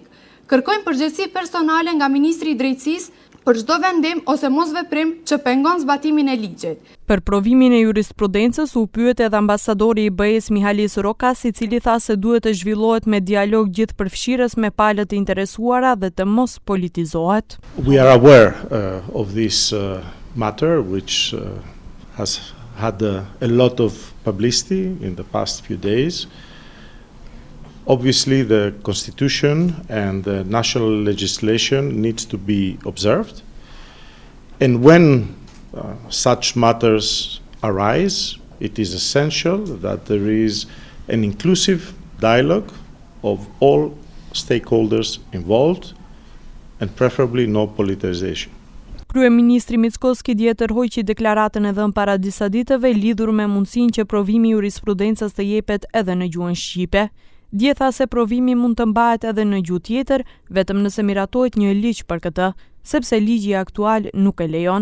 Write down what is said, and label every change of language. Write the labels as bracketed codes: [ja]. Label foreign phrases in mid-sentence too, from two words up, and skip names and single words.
[sq] Kërkojmë përgjegjësi personale nga Ministri i Drejtësisë për çdo vendim ose mosveprim që pengon zbatimin e ligjit. Për provimin e jurisprudencës u pyet edhe ambasadori i BE-s Mihalis Rokas, i cili tha se duhet të zhvillohet me dialog gjithëpërfshirës me palët e interesuara dhe të mos politizohet. [en] We are aware of this matter, which has had a lot of publicity in the past few days. Obviously, the Constitution and the national legislation needs to be observed. And when such matters arise, it is essential that there is an inclusive dialogue of all stakeholders involved and preferably no politicization. [sq] Kryeministri Mickoski dje tërhoqi deklaratën e dhënë para disa ditëve lidhur me mundësinë që provimi i jurisprudencës të jepet edhe në gjuhën shqipe. Dje tha se provimi mund të mbahet edhe në gjuhë tjetër, vetëm nëse miratohet një ligj për këtë, sepse ligji aktual nuk e lejon.